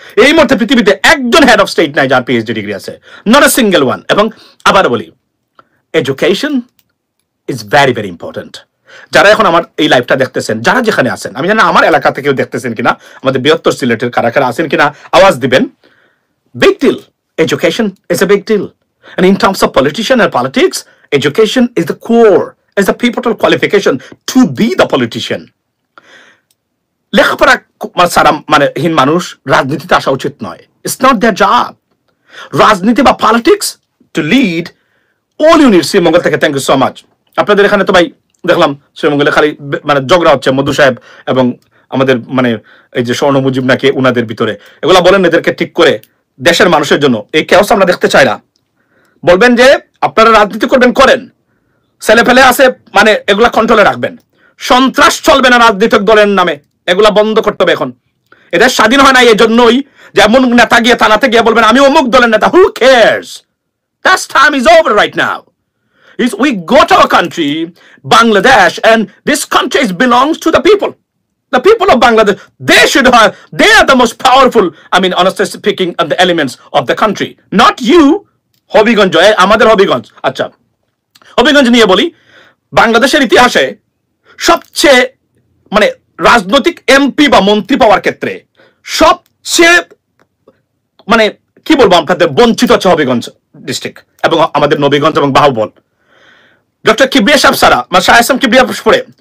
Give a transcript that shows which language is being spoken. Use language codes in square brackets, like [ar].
[bn] এই মুহূর্তে পৃথিবীতে একজন হেড অফ স্টেট নাই যার পিএইচডি ডিগ্রি আছে, [en] Not a single one. [bn] এবং আবার বলি, [en] Education is very very important. [bn] যারা এখন আমার এই লাইভটা দেখতেছেন, যারা যেখানে আছেন, আমি জানি আমার এলাকা থেকেও দেখতেছেন কিনা, আমাদের বৃহত্তর সিলেটের কারা কারা আছেন কিনা, আওয়াজ দিবেন। [en] Big deal, education is a big deal. And in terms of politician and politics, education is the core, is the pivotal qualification to be the politician. [bn] লেখাপড়া সারা মানে হীন মানুষ রাজনীতিতে আসা উচিত নয়। [en] It's not their job. [bn] রাজনীতি বা politics [en] To lead all unit. [bn] Sreemangal থেকে [en] Thank you so much. [bn] আপনাদের এখানে তো ভাই দেখলাম শ্রীমঙ্গলে খালি মানে ঝগড়া হচ্ছে মধু সাহেব এবং আমাদের মানে এই যে স্বর্ণ মুজিব নাকি উনাদের ভিতরে, এগুলা বলেন এদেরকে ঠিক করে, দেশের মানুষের জন্য এই কেওস আমরা দেখতে চাই না। বলবেন যে আপনারা রাজনীতি করবেন, করেন, ছেলে ফেলে আছে মানে এগুলা কন্ট্রোলে রাখবেন। সন্ত্রাস চলবে না রাজনৈতিক দলের নামে, এগুলা বন্ধ করতে হবে। এখন এটা স্বাধীন হয় না এই জন্যই যে এমন নেতা গিয়ে থানাতে গিয়ে বলবেন আমি অমুক দলের নেতা। [en] Who cares? That's time is over right now. We got our country, Bangladesh, and this country belongs to the people. The people of Bangladesh, they are the most powerful, I mean, honestly speaking, of the elements of the country. Not you. Habiganj, আমাদের হবিগঞ্জ। [bn] আচ্ছা, হবিগঞ্জ নিয়ে বলি, বাংলাদেশের ইতিহাসে সবচেয়ে মানে রাজনৈতিক MP বা মন্ত্রী পাওয়ার ক্ষেত্রে সবচেয়ে মানে কি বলবো আপনাদের বঞ্চিত হচ্ছে হবিগঞ্জ ডিস্ট্রিক্ট এবং আমাদের নবীগঞ্জ এবং বাহুবল। ডক্টর কিবরিয়া সাহেব সারা শাহ এহসান কিবরিয়া পড়ে